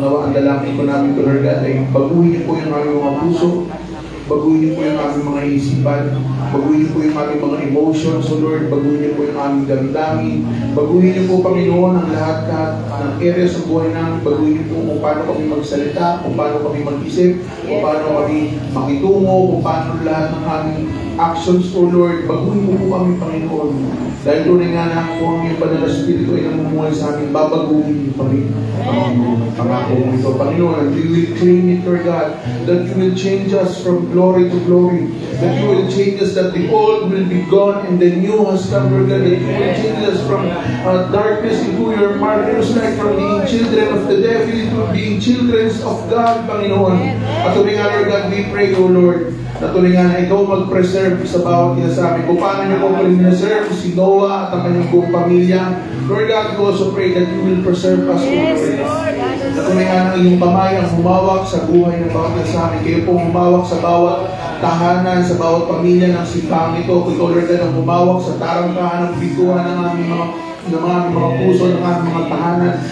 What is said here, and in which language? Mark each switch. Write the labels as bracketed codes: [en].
[tl] Nawa ang dalangin ko namin to Lord God ay baguhin niyo po yung aming mga puso, baguhin niyo po yung aming mga isipan, baguhin niyo po yung aming mga emotions, so Lord, baguhin niyo po yung aming damdamin, baguhin niyo po Panginoon ang lahat ng areas ng buhay namin, baguhin niyo po kung paano kami magsalita, kung paano kami mag-isip, kung paano kami makitungo, kung paano lahat ng aming actions, O Lord, baguhin mo po kami Panginoon. Dahil tunay nga na kung ang iyong banal na Espiritu ay namumuhay sa amin, babaguhin niyo kami. Pangako mo ito, [en] Panginoon, and we will claim it, Lord God, that you will change us from glory to glory, that you will change us, that the old will be gone and the new has come, Lord God, that you will change us from darkness into your marvelous light, from being children of the devil into being children of God, Panginoon. [tl] At tuloy nga, Lord God, [en] we pray, [tl] O Lord, na tuloy nga na ikaw mag-preserve sa bawat isa sa amin. Kung paano niyo po preserve si Noah at ang kanyang buong pamilya. [en] Lord God, we also pray that you will preserve us, O Lord. [tl] Na tuloy nga na iyong kamay ang humawak sa buhay ng bawat isa sa amin. Kayo po humawak sa bawat tahanan, sa bawat pamilya ng simbang ito. Kung Lord God ang humawak sa tarangkahan ng bituhan ng aming mga puso, ng aming mga tahanan.